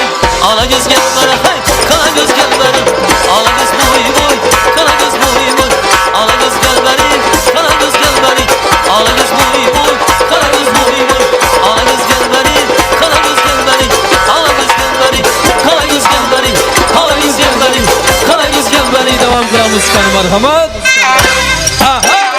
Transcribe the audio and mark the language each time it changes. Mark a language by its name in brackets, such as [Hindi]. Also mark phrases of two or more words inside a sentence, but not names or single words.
[Turkish] Ala göz gel bana hay, kara göz gel bana. Ala göz boy boy, kara göz boy boy. Ala göz gel bana, kara göz gel bana. Ala göz boy boy, kara göz boy boy. Ala göz gel bana, kara göz gel bana. Ala göz gel bana, kara göz gel bana. Ala göz gel bana, kara göz gel bana. [Uzbek] Devam qilamiz qani marhamat. Aha.